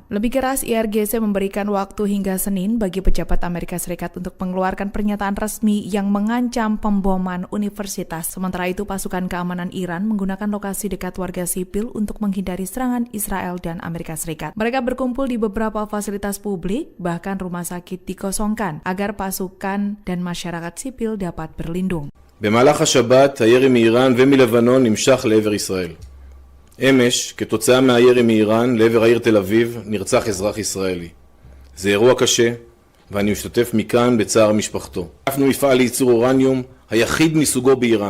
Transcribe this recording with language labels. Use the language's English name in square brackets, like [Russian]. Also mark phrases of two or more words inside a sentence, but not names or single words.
[Indonesian] Lebih keras, IRGC memberikan waktu hingga Senin bagi pejabat Amerika Serikat untuk mengeluarkan pernyataan resmi yang mengancam pemboman universitas. Sementara itu, pasukan keamanan Iran menggunakan lokasi dekat warga sipil untuk menghindari serangan Israel dan Amerika Serikat. Mereka berkumpul di beberapa fasilitas publik, bahkan rumah sakit dikosongkan agar pasukan dan masyarakat sipil dapat berlindung. [Hebrew] במהלך השבת, הירי מאיראן ומלבנון נמשך לעבר ישראל. אמש, כתוצאה מהירי מאיראן לעבר העיר תל אביב, נרצח אזרח ישראלי. זה אירוע קשה, ואני משתתף מכאן בצער משפחתו. תקפנו מפעל לייצור אורניום, היחיד מסוגו באיראן.